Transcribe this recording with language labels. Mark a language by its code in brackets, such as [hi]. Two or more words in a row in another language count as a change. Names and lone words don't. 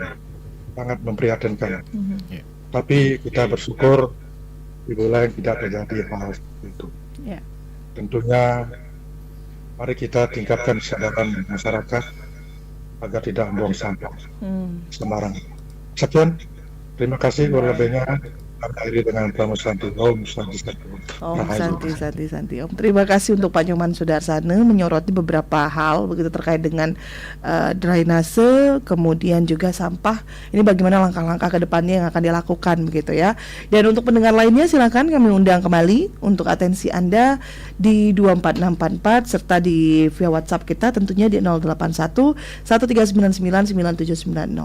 [id] Sangat memprihatinkan. Tapi kita bersyukur di wilayah tidak terjadi hal seperti itu. Tentunya mari kita tingkatkan kesadaran masyarakat agar tidak membuang sampah sembarangan. Sekian, terima kasih. Kurang lebihnya kami akhiri dengan pramusanti. [sa] Om Santi Santi. Om, [id] terima kasih untuk Pak Nyoman Sudarsana menyoroti beberapa hal begitu terkait dengan drainase, kemudian juga sampah. Ini bagaimana langkah-langkah ke depannya yang akan dilakukan begitu ya. Dan untuk pendengar lainnya silakan kami undang kembali untuk atensi Anda di 24644 serta di via WhatsApp kita tentunya di 081 1399 9790.